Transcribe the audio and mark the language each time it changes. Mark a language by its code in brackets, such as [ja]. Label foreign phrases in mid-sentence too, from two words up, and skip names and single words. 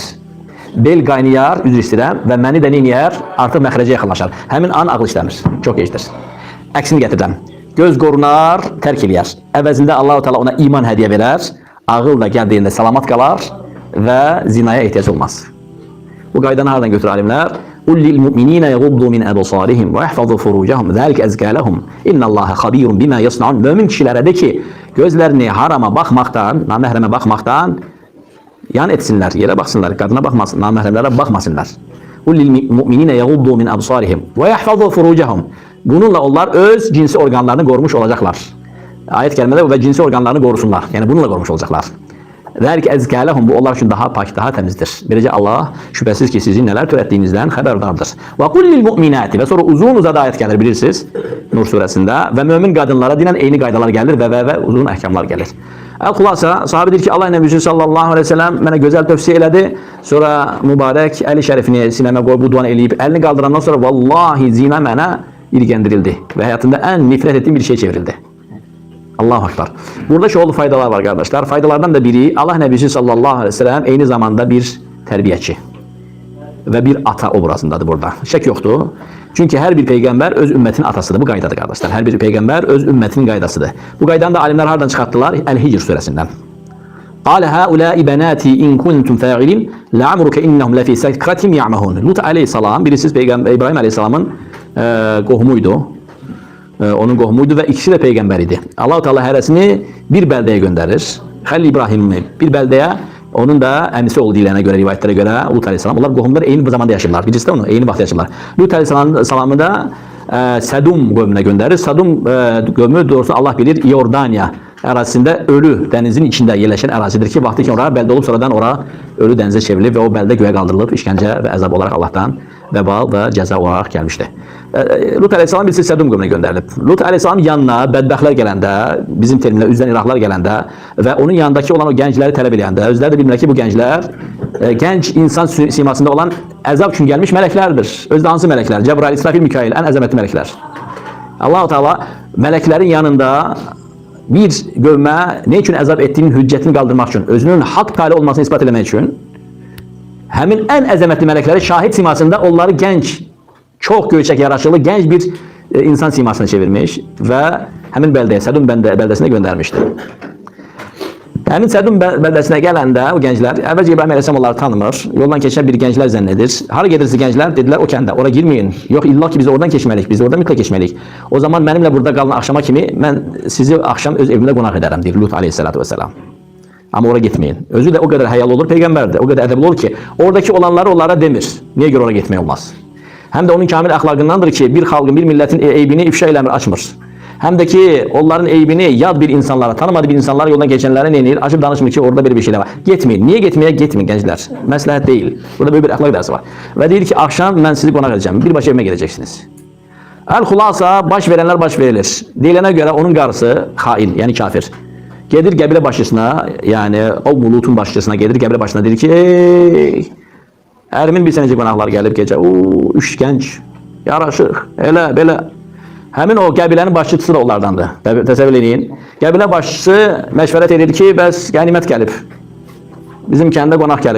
[az] Bel qaynayar, üzr istəyirəm və məni də neyniyər, artıq məxrəcə yaxınlaşar. Həmin an ağıl işləmir, çox gecdir. Əksini gətirirəm. Göz qorunar, tərk eləyər. Əvəzində Allah-u Teala ona iman hədiyyə verər, ağıl da gəldiyində salamat qalar və zinaya ehtiyac olmaz. Bu qaydanı hardan götürür alimlər? [ar] قُلْ لِلْمُؤْمِنِينَ يَغُضُّوا مِنْ أَبْصَارِهِمْ وَيَحْفَظُوا فُرُوجَهُمْ ذَلِكَ أَزْكَى لَهُمْ إِنَّ اللّٰهَ خَب۪يرٌ بِمَا يَصْنَعُونَ. [tr] Mümin kişilere de ki gözlerini harama bakmaktan, namahreme bakmaktan yan etsinler, yere baksınlar, kadına bakmasın, namahremlere bakmasınlar. [ar] قُلْ لِلْمُؤْمِنِينَ يَغُضُّوا مِنْ أَبْصَارِهِمْ وَيَحْفَظُوا فُرُوجَهُمْ. [tr] Bununla onlar öz cinsi organlarını korumuş olacaklar. Ayet kerimede ve cinsi organlarını korusunlar. Yani bununla korumuş olacaklar. [ar] ذَلِكَ اَزْكَى لَهُمْ. [tr] Bu onlar için daha pak, daha temizdir. Böylece Allah şüphesiz ki sizin neler türettiğinizden haberdardır. [ar] وَقُلْ لِلْمُؤْمِنَاتِ. [tr] Ve sonra uzun uzadı ayet gelir bilirsiniz. Nur suresinde. Ve mümin kadınlara dinen [az] eyni qaydalar [tr] gelir ve uzun ahkamlar gelir. [az] El-Hulasa sahabe deyir ki Allah Nebisi [ar] صلى الله عليه وسلم [az] mənə gözəl tövsiyə elədi. Sonra mübarək əli şərifini sinəmə qoyub bu duanı eləyib əlini qaldırandan sonra vallahi zina mənə ilgəndirildi [tr] ve hayatımda en nefret ettiğim bir şey çevrildi. [ar] الله أكبر. [tr] Burada şöyle faydalar var kardeşler. Faydalardan da biri Allah Nebisi [ar] صلى الله عليه وسلم [tr] aynı zamanda bir terbiyeci ve bir ata obrazındadır burada. Şek yoktur. Çünkü her bir peygamber öz ümmetin atasıdır. [az] Bu qaydadır kardeşler. Her bir peygamber öz ümmetin qaydasıdır. Bu qaydanı da alimler hardan çıkarttılar? [tr] El-Hicr suresinden. [ar] قال هؤلاء بناتي إن كنتم فاعلين لعمرك إنهم لفي سكرتهم يعمهون. [az] Lut aleyhisselam birisi peygamber İbrahim aleyhisselamın qohumuydu. Onun qohumuydu ve ikisi de peygamber idi. Allah-u Teala hərəsini bir beldeye gönderir. Halil İbrahim'i bir beldeye, onun da əmisi olduğu ilənə göre, rivayetlere göre Lut aleyhisselam. Onlar qohumlar eyni zamanda yaşırlar. Birisi de onu eyni vaxt yaşırlar. Lut aleyhisselamı da Sedum qövmünə gönderir. Sedum qövmü doğrusu Allah bilir Yordaniya ərazisində [tr] ölü denizin içinde yerleşen ərazidir ki vaxtı ki oraya belde olup sonradan oraya ölü denize çevrilir ve o belde göğe kaldırılıp işkence ve azap olarak Allah'tan vebal ve ceza olarak gelmişti. [az] Lut aleyhisselam birisi Sedum qövmünə gönderilib. Lut aleyhisselam yanına bədbəxtlər gələndə, bizim terimlə üzdən İraqlar gələndə ve onun yanındaki olan o gəncləri tələb eləyəndə, özləri də bilmirlər ki bu gənclər genç insan simasında olan əzab üçün gəlmiş mələklərdir. Özdə hansı mələklər? Cebrail, İsrafil, Mikail, ən əzəmətli mələklər. Allah-u Teala mələklərin yanında bir qövmə ne üçün əzab ettiğinin hüccətini qaldırmaq üçün, özünün haqq tali olmasını ispat etmək üçün həmin ən əzəmətli mələkləri şahid simasında onları genç, çok göçek yaraşılı genç bir insan simasına çevirmiş ve həmin beldeye, Sedum beldesine göndermişti. Həmin Sedum beldesine gələndə o gənclər, əvvəlcə İbrahim Aleyhisselam onları tanımır, yoldan keçən bir gənclər zənnedir. Hara gedirsiniz gənclər? Dedilər o kəndə, ora girməyin. Yox, illa ki biz oradan keçməliyik, biz oradan mütləq keçməliyik. O zaman mənimlə burada qalın axşama kimi mən sizi axşam öz evimdə qonaq edərəm, deyir Lut Aleyhisselatü Vesselam. [tr] Ama oraya gitmeyin. Özü de o kadar hayalı olur, peygamber de o kadar edebli olur ki oradaki olanları onlara demir. Niye göre oraya gitmeye olmaz? Hem de onun kamil ahlakındandır ki bir halkın, bir milletin eybini ifşa eylemir, açmır. Hem de ki onların eybini yad bir insanlara, tanımadığı bir insanlara yoldan geçenlere neyinir? Açıp danışmıyor ki orada bir şeyler var. Gitmeyin. Niye gitmeye? Gitmeyin gençler. Məsləhət değil. Burada böyle bir ahlak dersi var. Ve deyir ki akşam ben sizi qonaq edeceğim. Birbaşa evime geleceksiniz. El-Hulasa baş verenler baş verilir. Deyilene göre onun karısı hain, yani kafir. [az] Gelir qəbilə başçısına, yani o Mulut'un başçısına gelir qəbilə başçısına deyir ki ey, ərimin bir sənəcə qonaqlar gəlib gecə, üç genç, yaraşıq, elə, belə. Həmin o qəbilənin başçısı da onlardandır, təsəvvür edin. Qəbilə başçısı məşvərət edir ki, bəs qənimət gəlib, bizim kəndə qonaq gəlib.